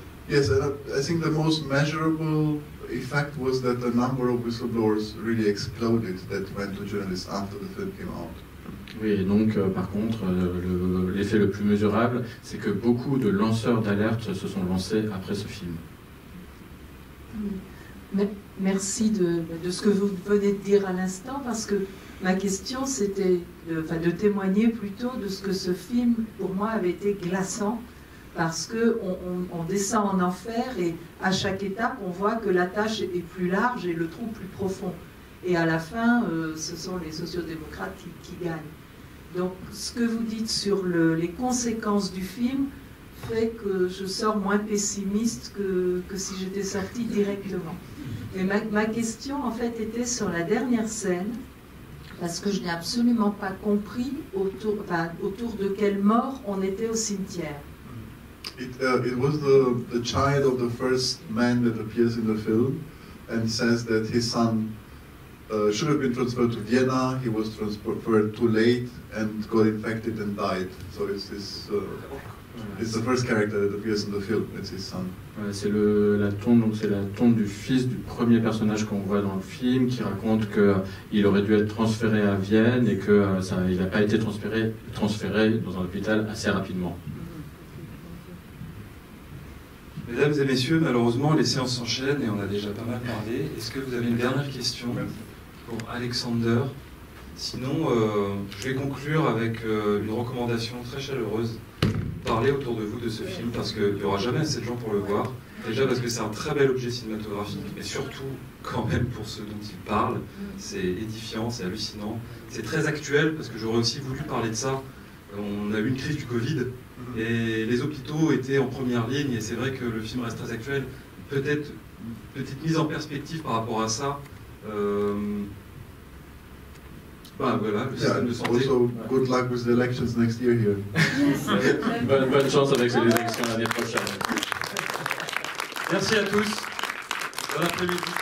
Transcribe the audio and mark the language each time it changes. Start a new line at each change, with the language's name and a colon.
English: Yes, and I think the most measurable effect was that the number of whistleblowers really exploded that went to journalists after the film came out.
French: Oui, et donc par contre, l'effet le plus mesurable, c'est que beaucoup de lanceurs d'alerte se sont lancés après ce film. Merci de ce que vous venez de dire à l'instant, parce que ma question c'était de témoigner plutôt de ce que ce film, pour moi, avait été glaçant, parce qu'on descend en enfer et à chaque étape, on voit que la tâche est plus large et le trou plus profond. Et à la fin, ce sont les sociodémocrates qui gagnent. Donc, ce que vous dites sur les conséquences du film fait que je sors moins pessimiste que si j'étais sortie directement. Et ma question, en fait, était sur la dernière scène, parce que je n'ai absolument pas compris autour de quelle mort on était au cimetière.
English: It was the child of the first man that appears in the film and says that his son should have been transferred to Vienna. He was transferred too late and got infected and died. So it's the first character that appears in the film. It's his son.
French: C'est la tombe du fils du premier personnage qu'on voit dans le film, qui raconte qu'il aurait dû être transféré à Vienne et qu'il n'a pas été transféré dans un hôpital assez rapidement. Mesdames et messieurs, malheureusement, les séances s'enchaînent et on a déjà pas mal parlé. Est-ce que vous avez une dernière question pour Alexander? Sinon, je vais conclure avec une recommandation très chaleureuse. Parlez autour de vous de ce film, parce qu'il n'y aura jamais assez de gens pour le voir. Déjà parce que c'est un très bel objet cinématographique, mais surtout quand même pour ceux dont il parle. C'est édifiant, c'est hallucinant. C'est très actuel parce que j'aurais aussi voulu parler de ça. On a eu une crise du Covid et les hôpitaux étaient en première ligne et c'est vrai que le film reste très actuel. Peut-être une petite mise en perspective par rapport à ça. Bah voilà, le système de santé.
English: Also, good luck with the elections next year here.
French: Bonne chance avec les élections l'année prochaine. Merci à tous. Bon après-midi.